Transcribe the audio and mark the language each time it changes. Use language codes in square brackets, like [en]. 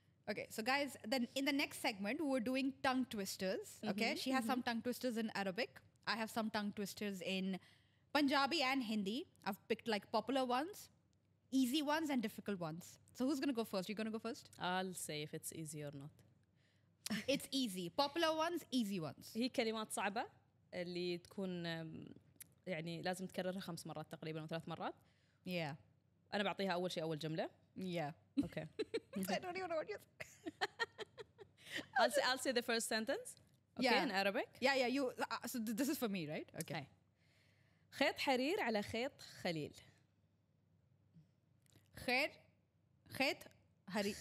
[en] Okay, so guys, then in the next segment, we're doing tongue twisters. Okay, she has some tongue twisters in Arabic. I have some tongue twisters in Punjabi and Hindi. I've picked like popular ones, easy ones, and difficult ones. So who's gonna go first? You gonna go first? I'll say if it's easy or not. It's easy. Popular ones, easy ones. [ar] هي كلمات صعبة اللي تكون يعني لازم تكررها 5 مرات تقريبا أو 3 مرات. [en] Yeah. [ar] أنا بعطيها أول شيء أول جملة. [en] Yeah. Okay. I don't even know what you're I'll say the first sentence. Okay, Yeah. in Arabic. Yeah, you. So this is for me, right? Okay. [ar] هاي. خيط حرير على خيط خليل. خيط حرير.